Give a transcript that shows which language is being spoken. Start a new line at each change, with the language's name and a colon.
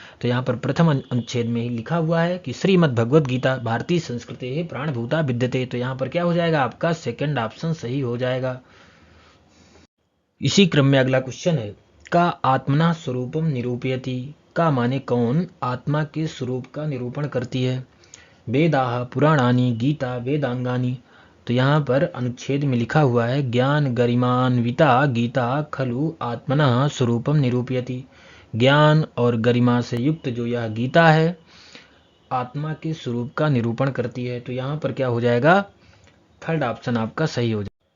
Hindi: तो यहाँ पर प्रथम अनुच्छेद में ही लिखा हुआ है कि
Sanskrit: श्रीमद् भगवद गीता भारतीय संस्कृति प्राणभूता विद्यते।
Hindi: तो यहाँ पर क्या हो जाएगा, आपका सेकंड ऑप्शन सही हो जाएगा। इसी क्रम में अगला क्वेश्चन है,
Sanskrit: का आत्मना स्वरूपम निरूपयति।
Hindi: का माने कौन आत्मा के स्वरूप का निरूपण करती है।
Sanskrit: वेदाः पुराणानि गीता वेदांगानि।
Hindi: तो यहाँ पर अनुच्छेद में लिखा हुआ है,
Sanskrit: ज्ञान गरिमान्विता गीता खलु आत्मनः स्वरूपम निरूपयति।
Hindi: ज्ञान और गरिमा से युक्त जो यह गीता है आत्मा के स्वरूप का निरूपण करती है। तो यहाँ पर क्या हो जाएगा, थर्ड ऑप्शन आपका सही हो जाएगा।